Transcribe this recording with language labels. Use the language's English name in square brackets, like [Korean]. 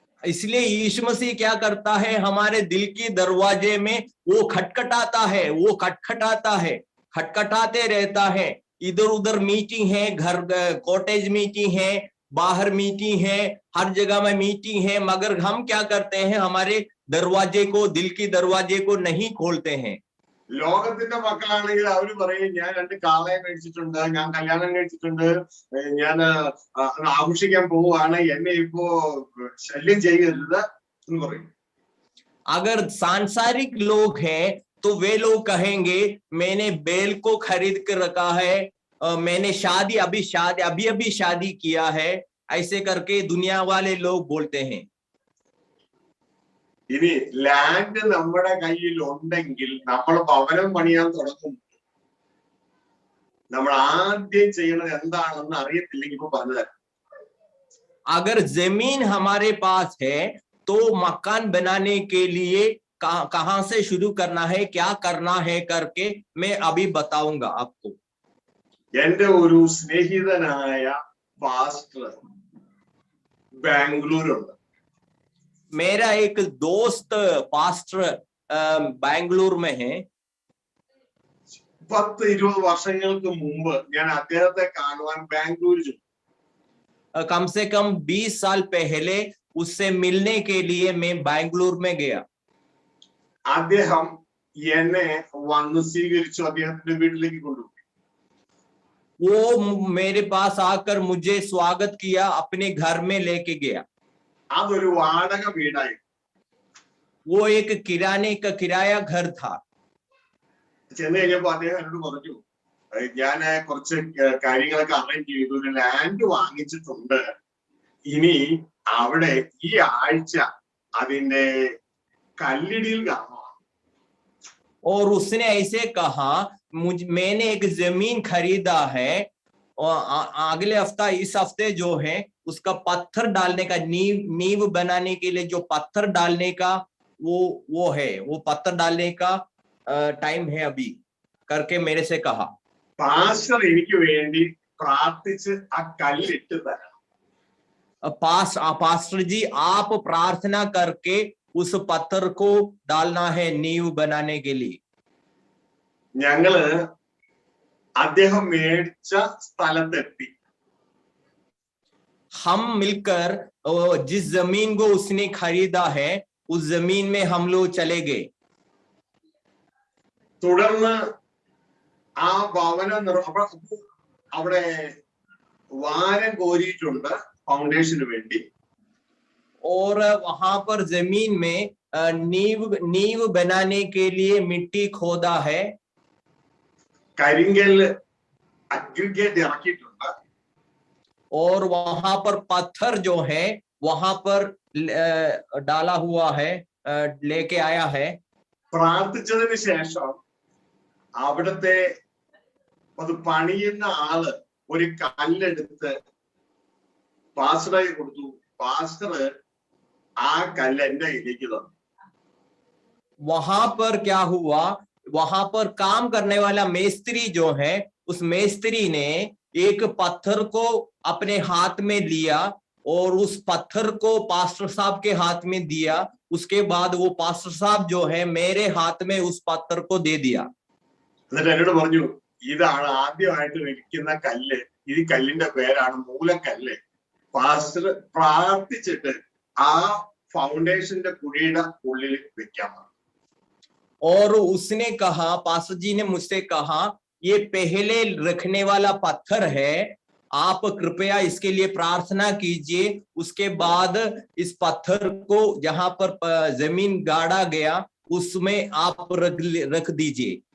[Hindi] इसलिए यीशु मसीह क्या करता है, हमारे दिल की दरवाजे में वो खटखटाता है, खटखटाते रहता है. इधर उधर मीटिंग है, घर कॉटेज मीटिंग है, बाहर मीटिंग है, हर जगह में मीटिंग है, मगर हम क्या करते हैं, हमारे दरवाजे को, दिल की दरवाजे को नहीं खोलते हैं. [Malayalam] ലോകത്തിന്റെ മക്കളാണെങ്കിൽ അവര് പറയും ഞാൻ 2 കാളയെ മേടിച്ചിട്ടുണ്ട്, ഞാൻ കല്യാണം കഴിച്ചിട്ടുണ്ട്, ഞാൻ ആഘോഷിക്കാൻ പോവുകയാണ്, എന്നെ ഇപ്പോ ശല്യം ചെയ്യരുത് എന്ന് പറയും. [Hindi] अगर सांसारिक लोग हैं तो वे लोग कहेंगे मैंने बैल को खरीद कर रखा है, मैंने अभी शादी किया है, ऐसे करके दुनिया वाले लोग बोलते हैं। [Malayalam] ഇനി ലാൻഡ് നമ്മുടെ കയ്യിൽ ഉണ്ടെങ്കിൽ നമ്മൾ ഭവനം പണിയാൻ തുടങ്ങും. നമ്മൾ ആദ്യം ചെയ്യണത് എന്താണെന്ന് അറിയത്തില്ലെങ്കിൽ ഇപ്പൊ പറഞ്ഞുതരാം. [Hindi] अगर जमीन हमारे पास है तो मकान बनाने के लिए कहां से शुरू करना है, क्या करना है करके मैं अभी बताऊंगा आपको। [Malayalam] എന്റെ ഒരു സ്നേഹിതനായ പാസ്റ്റർ ബാംഗ്ലൂരുണ്ട്. [Hindi] मेरा एक दोस्त पास्टर बैंगलोर में है। [Malayalam] 10-20 വർഷങ്ങൾക്ക് മുമ്പ് ഞാൻ അദ്ദേഹത്തെ കാണുവാൻ ബാംഗ്ലൂരിൽ ചെന്നു. [Hindi] कम से कम 20 साल पहले उससे मिलने के लिए मैं बैंगलोर में गया। [Malayalam] അദ്ദേഹം എന്നെ വന്ന് സ്വീകരിച്ചു, അദ്ദേഹത്തിന്റെ വീട്ടിലേക്ക് കൊണ്ടുപോയി. [Hindi] वो मेरे पास आकर मुझे स्वागत किया, अपने घर में लेके गया। [Malayalam] അതൊരു വാടക വീടായി. [Hindi] वो एक किराया घर था। [Malayalam] ചെന്ന് കഴിഞ്ഞപ്പോ അദ്ദേഹം എന്നോട് പറഞ്ഞു, ഞാൻ കുറച്ച് കാര്യങ്ങളൊക്കെ അറേഞ്ച് ചെയ്തു, ഒരു ലാൻഡ് വാങ്ങിച്ചിട്ടുണ്ട്, ഇനി അവിടെ ഈ ആഴ്ച അതിന്റെ കല്ലിടിയിൽ കാണണം. [Hindi] और उसने ऐसे कहा, मैंने एक जमीन खरीदा है और अगले हफ्ता इस हफ्ते जो है उसका पत्थर डालने का, नींव बनाने के लिए जो पत्थर डालने का वो है, वो पत्थर डालने का टाइम है अभी करके मेरे से कहा। [Malayalam] പാസ്റ്റർ എനിക്ക് വേണ്ടി പ്രാർത്ഥിച്ച് ആ കല്ലിട്ട് തരാം. [Hindi] पास्टर जी आप प्रार्थना करके उस पत्थर को डालना है नींव बनाने के लिए। [Malayalam] ഞങ്ങള് അദ്ദേഹം മേടിച്ച സ്ഥലത്തെത്തി. [Hindi] हम मिलकर जिस जमीन को उसने खरीदा है उस जमीन में हम लोग चले गए। [Malayalam] തുടർന്ന് ആ ഭവനം അവിടെ വാരം കോരിയിട്ടുണ്ട് ഫൗണ്ടേഷന് വേണ്ടി. [Hindi] और वहां पर जमीन में नींव बनाने के लिए मिट्टी खोदा है। [Malayalam] കരിങ്കല്ല് അഗ്രിഗേറ്റ് ഇറക്കിയിട്ടുണ്ട്. [Hindi] और वहां पर पत्थर जो है वहां पर डाला हुआ है, लेके आया है। [Malayalam] പ്രാർത്ഥിച്ചതിന് ശേഷം അവിടുത്തെ അത് പണിയുന്ന ആള് ഒരു കല്ലെടുത്ത് പാസ്റ്ററെ കൊടുത്തു. പാസ്റ്റർ ആ കല്ല് എന്റെ കയ്യിലേക്ക് തന്നു. [Hindi] वहां पर क्या हुआ, वहां पर काम करने वाला मेस्त्री जो है, उस मेस्त्री ने एक पत्थर को अपने हाथ में लिया और उस पत्थर को पास्टर साहब के हाथ में दिया। उसके बाद वो पास्टर साहब जो है मेरे हाथ में उस पत्थर को दे दिया। [Malayalam] എന്നിട്ട് എന്നോട് പറഞ്ഞു, ഇതാണ് ആദ്യമായിട്ട് ഇരിക്കുന്ന കല്ല്, ഈ കല്ലിന്റെ പേരാണ് മൂലക്കല്ല്. പാസ്റ്റർ പ്രാർത്ഥിച്ചിട്ട് ആ ഫൗണ്ടേഷന്റെ കുഴിയുടെ ഉള്ളിൽ വെക്കാം. [Hindi] और उसने कहा, पास्टर जी ने मुझसे कहा, ये पहले रखने वाला पत्थर है, आप कृपया इसके लिए प्रार्थना कीजिए। उसके बाद इस पत्थर को जहां पर जमीन गाड़ा गया उसमें आप रख दीजिए।